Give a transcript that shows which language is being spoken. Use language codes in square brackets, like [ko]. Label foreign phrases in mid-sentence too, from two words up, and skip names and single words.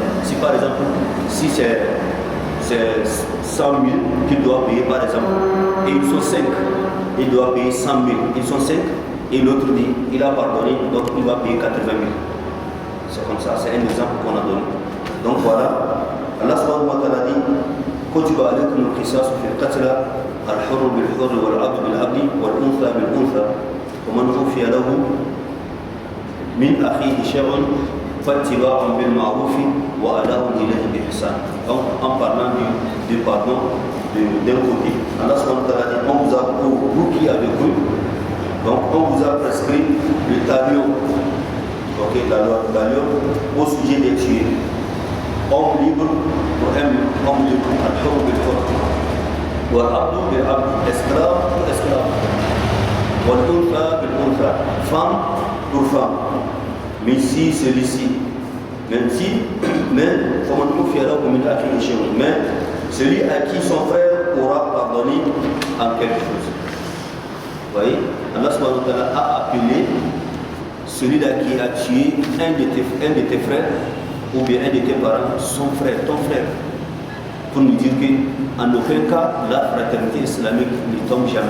[fr] Si par exemple, si c'est 100 000 qu'il doit payer par exemple, et ils sont 5, il doit payer 100 000, ils sont 5, et l'autre dit, il a pardonné, donc il va payer 80 000. C'est comme ça, c'est un exemple qu'on a donné. Donc voilà, [ar] الله سبحانه وتعالى dit, كتب عليكم القصاص في القتلى الحر بالحر والعبد بالعبد والأنثى بالأنثى ومن عفي له من أخيه شيء فاتباع بالمعروف وأداء إليه بإحسان. [fr] Donc en parlant du pardon d'un côté, [ar] الله سبحانه وتعالى [fr] dit, on vous a, vous qui avez cru, donc on vous a prescrit le talion, la loi du talion au sujet des tués. Homme libre pour homme libre, [ar] الحر بالحر والعبد بالعبد, [fr] esclave pour esclave, [ar] والأنثى بالأنثى, [fr] femme pour femme. Mais si celui-ci, mais celui à qui son frère aura pardonné en quelque chose. Vous voyez, [ar] الله سبحانه وتعالى [fr] a appelé celui-là qui a tué un de tes frères ou bien un de tes parents, son frère, ton frère, pour nous dire qu'en aucun cas la fraternité islamique ne tombe jamais.